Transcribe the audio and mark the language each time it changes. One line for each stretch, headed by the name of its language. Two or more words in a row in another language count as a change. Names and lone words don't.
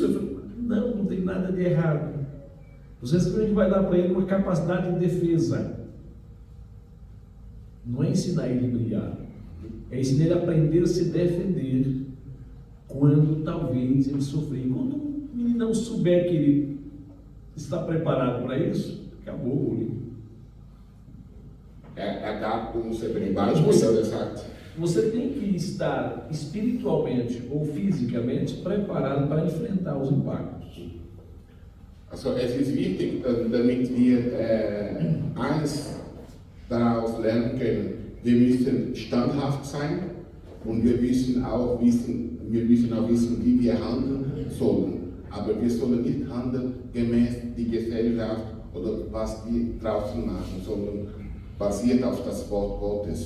Portuguese: Eu falei, não tem nada de errado. Você simplesmente vai dar para ele uma capacidade de defesa. Não é ensinar ele a brigar. É ensinar ele a aprender a se defender quando talvez ele sofrer. Quando ele não souber que ele está preparado para isso, acabou o bullying.
German: Gab uns eben Beispiele, sagt.
Portuguese: Você tem que estar espiritualmente ou fisicamente preparado para enfrentar os impactos.
German: Also es ist wichtig, damit wir eins daraus lernen können. Wir müssen standhaft sein und wir müssen auch wissen, wie wir handeln sollen. Aber wir sollen nicht handeln gemäß die Gesellschaft oder was die draußen machen, sondern basiert auf das Wort Gottes.